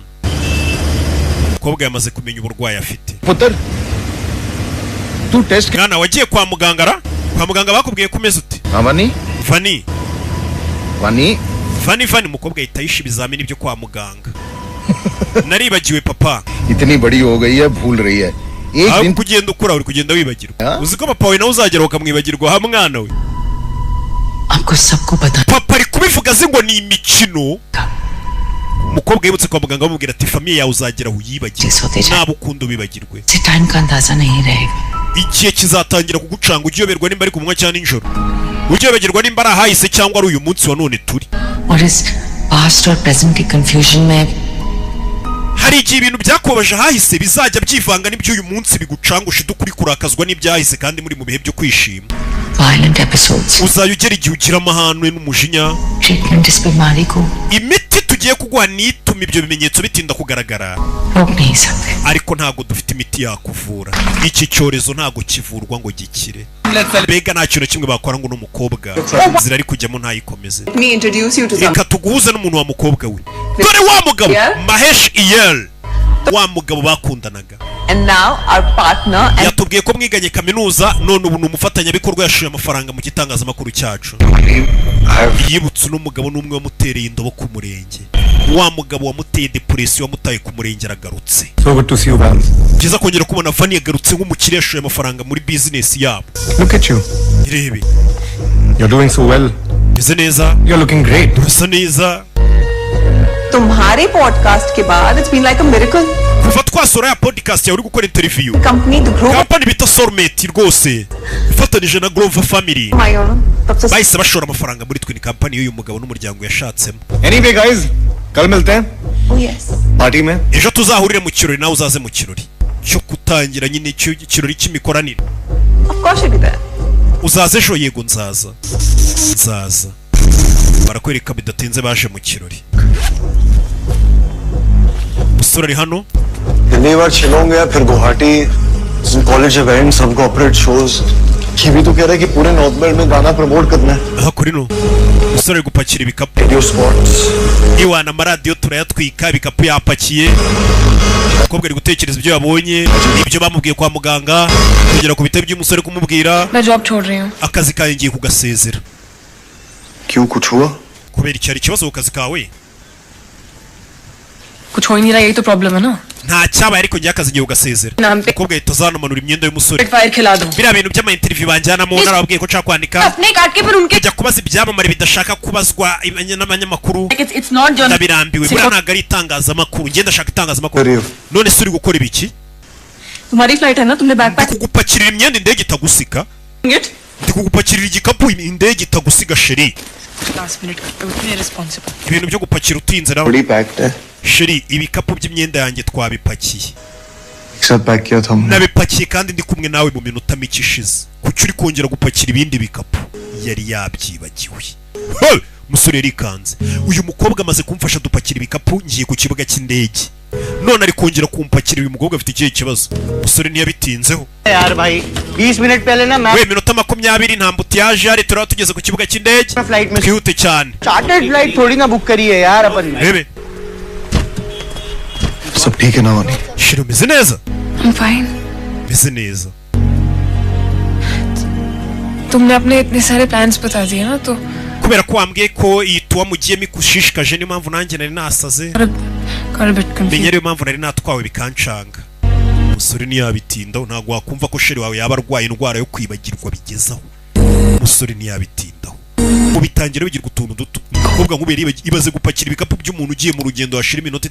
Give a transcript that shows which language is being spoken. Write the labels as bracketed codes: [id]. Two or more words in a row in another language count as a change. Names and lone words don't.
[rw] umukobwa yamaze kumenya uburwayi afite. mwana wagiye kwa muganga bakubwiye kumeze ute? Fanny umukobwa ahita yisha ibizamini byo kwa muganga. naribagiwe papa. [hi] इतनी बड़ी हो गई है भूल रही है. [rw] aho kugenda ukura uri kugenda wibagirwa. uzi ko papa wawe nawe uzagera ukamwibagirwa ha mwana we. papa ari kubivuga azi ngo ni imikino. umukobwa yibutse kwa muganga bamubwira ati famiye yawe uzagera uyibagirwe nabo ukunda ubibagirwe. igihe kizatangira kugucanga ugiyoberwa nimba ari ku manywa cyangwa nijoro. ugiyoberwa nimba ari ahahise cyangwa ari uyu munsi wa none turi. hari igihe ibintu byakubabaje hahise bizajya byivanga n'iby'uyu munsi bigucangusha idukuri kurakazwa n'ibyahise kandi muri mu bihe byo kwishima. [en] Violent episodes. [rw] Uzayo ugera igihe ugira amahane n'umujinya. [en] Treatment is [hi] बीमारी को. [rw] Imiti tugiye kuguha nituma ibyo bimenyetso bitinda kugaragara. Ariko ntago dufite imiti yakuvura. Iki cyorezo ntago kivurwa ngo gikire. Bega nta kintu kimwe bakora ngo n'umukobwa inzira ari kujyamo ntayikomeze. Reka tuguhuze n'umuntu wa mukobwa we. Dore wa mugabo Mahesh Iyal, wa mugabo bakundanaga. [en] And now our partner [rw] yatubwiye ko mwiganye kaminuza none ubu n'umufatanyabikorwa yashuye amafaranga mu gitangazamakuru cyacu. Yibutse n'umugabo n'umwe wamutereye indobo ku murenge. Wa mugabo wamuteye depression wamutaye ku murenge aragarutse. [en] So good to see you, Vance. [rw] Byiza kongera kubona Fanny yagarutse nk'umukire yashuye amafaranga muri business yabo. [en] Look at you. [rw] Irebe. [en] You're doing so well. [rw] Ize neza. [en] You're looking great. [rw] Usa neza. [hi] तुम्हारे podcast के बाद [en] it's been like a miracle. [rw] Kuva twasora ya podcast yawe uri gukora interview. Company bita Soulmate rwose. Ifatanije na Grover Family. Bahise bashora amafaranga muri twe ni company y'uyu mugabo n'umuryango yashatsemo. [en] Anyway guys, [hi] kal milte hain. [en] Oh yes. [hi] Party mein. [rw] Ejo tuzahurire mu kirori nawe uzaze mu kirori. Cyo kutangira nyine kirori cy'imikoranire. [en] Of course you'll be there. [rw] Uzaze ejo yego nzaza. Nzaza. Barakwereka bidatinze baje mu kirori. Musore hano [hi] पहली बार शिलोंग गया फिर गुवाहाटी [en] college events [hi] सब [en] corporate shows [hi] ये भी तो कह रहा है कि पूरे [en] north belt [hi] में गाना प्रमोट करना है [rw] hakuri no musore gupakira ibikapu [en] radio spots [rw] iwana amaradiyo turayatwika ibikapu yapakiye umukobwa ari gutekereza ibyo yabonye ibyo bamubwiye kwa muganga kugera ku bitabo by'umusore kumubwira [hi] मैं जॉब छोड़ रही हूं [rw] akazi kawe ngiye kugasezera [hi] क्यों कुछ हुआ [rw] kubera icyari kibazo ku kazi kawe [hi] कुछ हो ही नहीं रहा यही तो प्रॉब्लम है ना [rw] nta cyabaye ariko ngiye akazi ngiye kugasezera umukobwa ahita azanamanura imyenda y'umusore [hi] फायर खिला दूं [rw] biriya bintu by'ama interview banjyanamo narababwiye ko nshaka kwandika [hi] अपने काट के फिर उनके [rw] kujya kubaza ibyamamare bidashaka kubazwa n'abanyamakuru [en] it's not journal [rw] ndabirambiwe buriya ntabwo ari itangazamakuru ngenda ndashaka itangazamakuru none se uri gukora ibiki [hi] तुम्हारी फ्लाइट है ना तुमने बैकपैक [rw] kugupakirira imyenda indege itagusika ndi kugupakirira igikapu indege itagusiga sheri [en] last minute उतने रिस्पांसिबल [rw] ibintu byo gupakira utinze nawe [hi] बड़ी पैक्ड है [rw] sheri ibikapu by'imyenda yanjye twabipakiye [hi] सब पैक किया था हमने [rw] nabipakiye kandi ndi kumwe nawe mu minota mike ishize kuki uri kongera gupakira ibindi bikapu yari yabyibagiwe musore yarikanze uyu mukobwa amaze kumfasha dupakira ibikapu ngiye ku kibuga cy'indege none ari kongera kumpakira uyu mukobwa afite ikihe kibazo musore ntiyabitinzeho [hi] यार भाई 20 मिनट पहले ना मैं [rw] minota 20 nta mbutiyaje ari turaba tugeze ku kibuga cy'indege twihute cyane [en] chartered flight [hi] थोड़ी ना बुक करी है यार अपन [rw] rebe [hi] सब ठीक है ना वानी [rw] shiro meze neza [en] I'm fine [rw] meze neza [hi] तुमने अपने इतने सारे प्लान्स बता दिए ना तो [rw] kubera ko wambwiye ko iyi tuwa mugiyemo ikushishikaje niyo mpamvu nanjye nari nasaze menya ariyo mpamvu nari natwawe bikancanga umusore ntiyabitindaho ntabwo wakumva ko sheri wawe yaba arwaye indwara yo kwibagirwa bigezaho umusore ntiyabitindaho ubitangira bigirwa utuntu duto umukobwa nk'ubera ibaze gupakira ibikapu by'umuntu ugiye mu rugendo washira iminota